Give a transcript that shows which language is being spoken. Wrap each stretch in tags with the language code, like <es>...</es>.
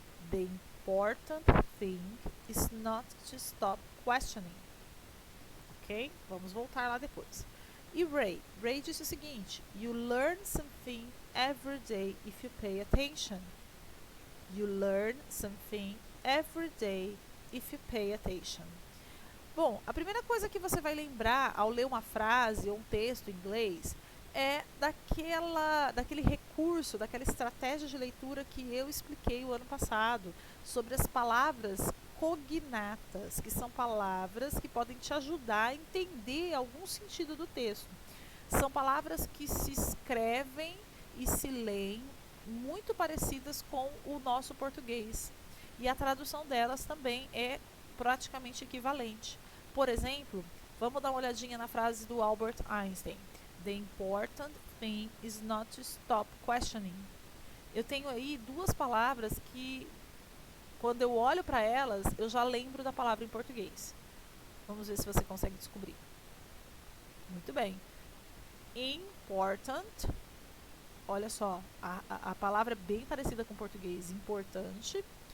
<en>The important thing is not to stop questioning. Ok?</en> <pt>Vamos voltar lá depois. E Ray disse o seguinte:</pt> <en>You learn something every day if you pay attention. You learn something every day if you pay attention.</en> <pt>Bom, a primeira coisa que você vai lembrar ao ler uma frase ou um texto em inglês é daquele recurso, daquela estratégia de leitura que eu expliquei o ano passado, sobre as palavras cognatas, que são palavras que podem te ajudar a entender algum sentido do texto. São palavras que se escrevem e se leem muito parecidas com o nosso português. E a tradução delas também é praticamente equivalente. Por exemplo, vamos dar uma olhadinha na frase do Albert Einstein.</pt> <en>The important thing is not to stop questioning.</en> <pt>Eu tenho aí duas palavras que, quando eu olho para elas, eu já lembro da palavra em português. Vamos ver se você consegue descobrir. Muito bem. Important. Olha só, a palavra é bem parecida com o português, importante.</pt>